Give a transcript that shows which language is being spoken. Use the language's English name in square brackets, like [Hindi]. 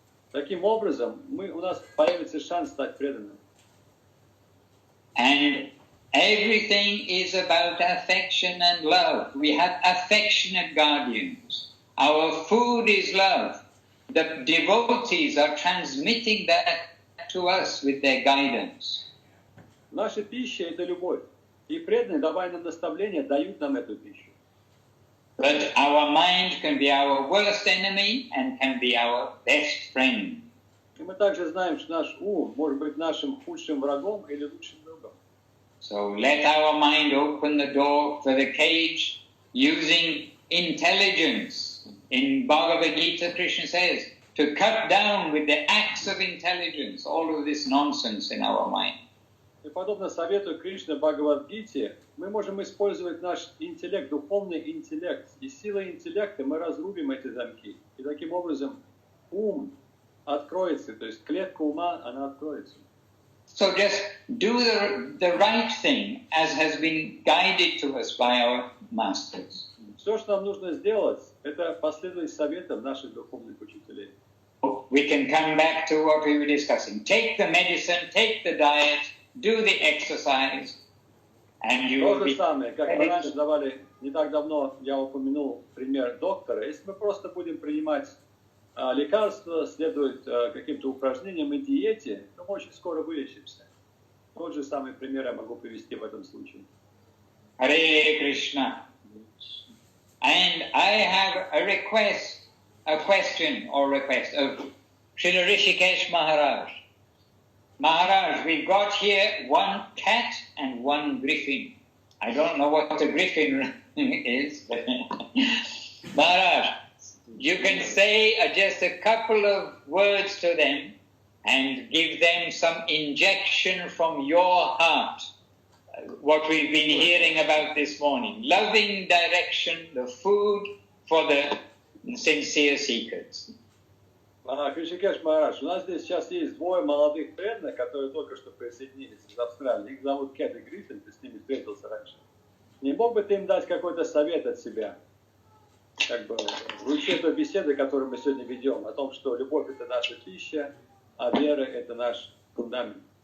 [Russian] Таким образом, у нас появится шанс стать преданным. [English] And everything is about affection and love. We have affectionate guardians. Our food is love. The devotees are transmitting that to us with their guidance. [Russian] Наша пища – это любовь. И преданные, давая нам наставления, дают нам эту пищу. [English] But our mind can be our worst enemy and can be our best friend. [Russian] И мы также знаем, что наш ум может быть нашим худшим врагом или лучшим другом. [English] So let our mind open the door for the cage using intelligence. In Bhagavad Gita, Krishna says, to cut down with the axe of intelligence all of this nonsense in our mind. [Russian] И подобно совету Кришны в Бхагавад-гите, мы можем использовать наш интеллект, духовный интеллект. И силой интеллекта мы разрубим эти замки. И таким образом ум откроется, то есть клетка ума, она откроется. [English] So just do the right thing as has been guided to us by our masters. [Russian] Все, что нам нужно сделать, это последовать советам наших духовных учителей. [English] We can come back to what we were discussing. Take the medicine, take the diet, do the exercise, and you will be... [Russian] То же самое, как мы раньше давали, не так давно я упомянул пример доктора. Если мы просто будем принимать лекарства, следовать каким-то упражнениям и диете, то мы очень скоро вылечимся. Тот же самый пример я могу привести в этом случае. [English] Hare Krishna. And I have a question of Srila Rishikesh Maharaj. Maharaj, we've got here one cat and one griffin. I don't know what a griffin is, but Maharaj, you can say just a couple of words to them and give them some injection from your heart what we've been hearing about this morning. Loving direction, the food for the sincere seekers. [Russian] Кришикеш Махарадж, у нас здесь сейчас есть двое молодых преданных, которые только что присоединились из Австралии. Их зовут Кэт и Гриффин, ты с ними встретился раньше. Не мог бы ты им дать какой-то совет от себя? Как бы в луче той беседы, которую мы сегодня ведем, о том, что любовь — это наша пища, а вера — это наш фундамент.